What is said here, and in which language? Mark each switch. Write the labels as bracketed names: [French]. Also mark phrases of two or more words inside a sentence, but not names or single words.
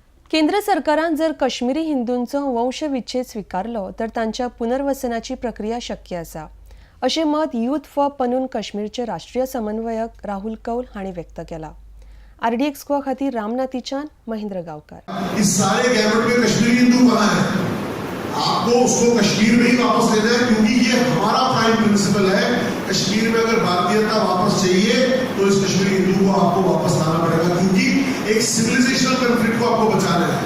[Konkani] केंद्र सरकारान जर काश्मीरी हिंदूंचो वंशविच्छेद स्वीकारलो तर तांच्या पुनर्वसनाची प्रक्रिया शक्य आसा अशें मत यूथ फॉर पनून काश्मीरचे राष्ट्रीय समन्वयक राहुल कौल हांणी व्यक्त केला। RDX को खातीर रामनाथीचान, महेंद्र गांवकार। [Hindi] इस सारे गैमेट में कश्मीरी हिंदू कहाँ है? आपको उसको कश्मीर में ही वापस लेना है, क्योंकि ये हमारा [English] prime principle [Hindi] है। कश्मीर में अगर भारतीयता वापस चाहिए तो इस कश्मीरी हिंदू को आपको वापस लाना पड़ेगा, क्योंकि एक [English] civilizational conflict [Hindi] को आपको बचाना है।